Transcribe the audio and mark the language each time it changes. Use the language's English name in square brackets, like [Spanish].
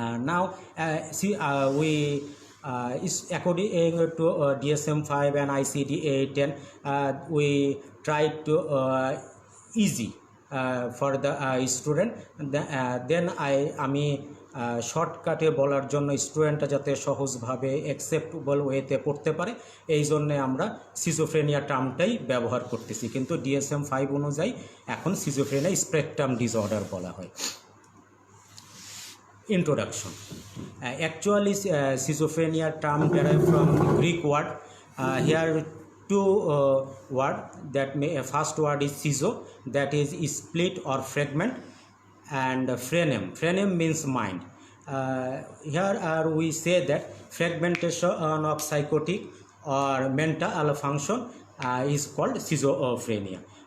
[English] Now we according to DSM-5 and ICD-10, we try to easy for the student. [Bangla] Then আমি শর্টকাটে বলার জন্য স্টুডেন্টরা যাতে সহজভাবে অ্যাকসেপ্টেবল ওয়েতে পড়তে পারে এই জন্য আমরা সিজোফ্রেনিয়া টার্মটাই ব্যবহার করতেছি, কিন্তু DSM-5 অনুযায়ী এখন সিজোফ্রেনিয়া স্পেকট্রাম ডিসঅর্ডার বলা হয়। [English] Introduction. Actually, schizophrenia term derived from Greek word. Here two word that first word is schizo, that is split or fragment, and phrenem. Phrenem means mind. Here we say that fragmentation of psychotic or mental function is called schizophrenia.